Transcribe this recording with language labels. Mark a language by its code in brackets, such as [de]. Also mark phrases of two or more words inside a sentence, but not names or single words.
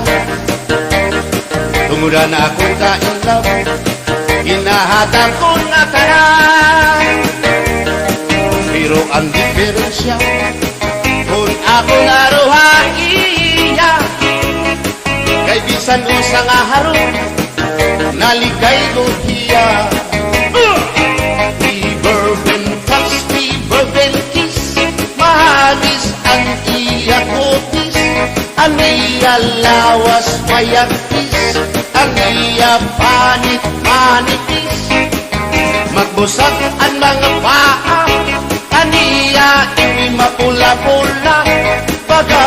[war] Tumuda na akong kainlaw, ginahatan ko na kanan. Pero ang diferensya, kung ako naruhan iya, kay bisan usang aharong, naligay ko hiya. [en] Bourbon touch, bourbon kiss, [war] mahalis ang iya kutis. Ang iya lawas mayagtis, ang iya panit manipis. Magbusag ang mga paa, ang iya ini mapula-pula.